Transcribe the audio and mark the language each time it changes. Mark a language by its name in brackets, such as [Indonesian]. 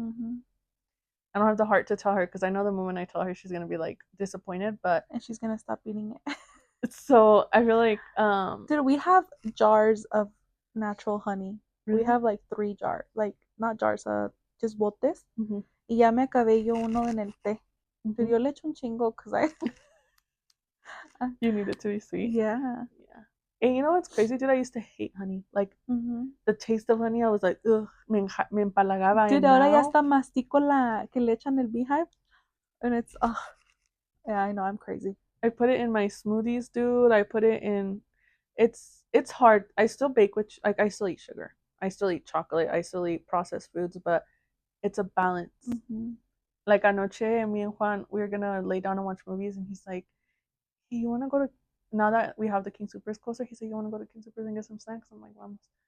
[English] I don't have the heart to tell her because I know the moment I tell her she's gonna be like disappointed, and she's gonna stop eating it. So I feel like dude, we have jars of natural honey. Really? We have like 3 jars, like not jars, just botes. [Spanish] Y ya me acabé yo uno en el té. Dude, yo le echo un chingo because [English] you need it to be sweet. Yeah. And you know what's crazy, dude? I used to hate honey. Like, the taste of honey, I was like, ugh, [Spanish] me empalagaba. Dude, ahora ya hasta mastico la que le echan el beehive. [English] And it's, yeah, I know, I'm crazy. I put it in my smoothies, dude. I put it in, it's hard. I still bake with, like, I still eat sugar. I still eat chocolate. I still eat processed foods, but it's a balance. Like, anoche, me and Juan, we were gonna lay down and watch movies, and he's like, hey, you wanna go to, now that we have the King Supers closer, he said, you wanna go to King Supers and get some snacks? I'm like, vamos.